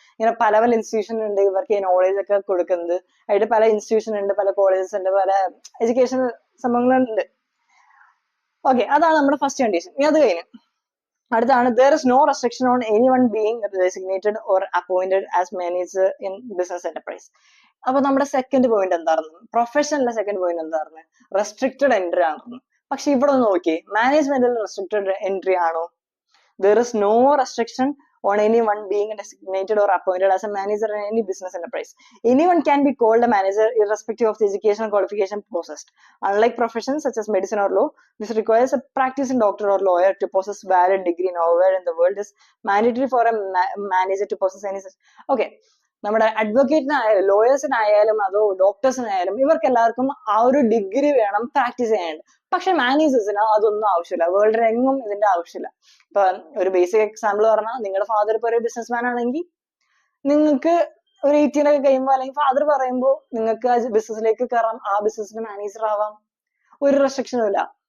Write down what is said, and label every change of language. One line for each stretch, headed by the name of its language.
Malayalam: ഇങ്ങനെ പല പല ഇൻസ്റ്റിറ്റ്യൂഷൻ ഉണ്ട് ഇവർക്ക് നോളേജ് ഒക്കെ കൊടുക്കുന്നത്. ആയിട്ട് പല ഇൻസ്റ്റിറ്റ്യൂഷൻ ഉണ്ട്, പല കോളേജസ് ഉണ്ട്, പല എഡ്യൂക്കേഷൻ സംഭവങ്ങളുണ്ട്. ഓക്കെ, അതാണ് നമ്മുടെ ഫസ്റ്റ് കണ്ടീഷൻ. ഇനി അത് കഴിഞ്ഞു അടുത്താണ്
English: there is no restriction on anyone being designated or appointed as manager in business enterprise.
Malayalam: അപ്പൊ നമ്മുടെ സെക്കൻഡ് പോയിന്റ് എന്തായിരുന്നു? പ്രൊഫഷണലിന്റെ സെക്കൻഡ് പോയിന്റ് എന്തായിരുന്നു? റെസ്ട്രിക്റ്റഡ് എൻട്രി ആണെന്ന്. പക്ഷെ ഇവിടെ ഒന്ന് നോക്കി, മാനേജ്മെന്റിൽ റെസ്ട്രിക്റ്റഡ് എൻട്രി ആണോ?
English: there is no restriction on anyone being designated or appointed as a manager in any business enterprise. Anyone can be called a manager irrespective of the educational qualification possessed. Unlike professions such as medicine or law, this requires a practicing doctor or lawyer to possess valid degree. Nowhere in the world is mandatory for a manager to possess any such.
Malayalam: Okay, നമ്മുടെ അഡ്വക്കേറ്റിനായാലും ലോയേഴ്സിനായാലും അതോ ഡോക്ടേഴ്സിനായാലും ഇവർക്ക് എല്ലാവർക്കും ആ ഒരു degree വേണം practice ചെയ്യാൻ. പക്ഷെ മാനേജേഴ്സിന് അതൊന്നും ആവശ്യമില്ല. വേൾഡിലെങ്ങും ഇതിന്റെ ആവശ്യമില്ല. ഇപ്പൊ ഒരു ബേസിക് എക്സാമ്പിൾ പറഞ്ഞാൽ നിങ്ങളുടെ ഫാദർ ഇപ്പൊ ഒരു ബിസിനസ് മാൻ ആണെങ്കിൽ നിങ്ങൾക്ക് ഒരു 18 ഒക്കെ കഴിയുമ്പോൾ അല്ലെങ്കിൽ ഫാദർ പറയുമ്പോൾ നിങ്ങൾക്ക് ആ ബിസിനസ്സിലേക്ക് കയറാം, ആ ബിസിനസിന്റെ മാനേജർ ആവാം, ഒരു റെസ്ട്രിക്ഷനും ഇല്ല.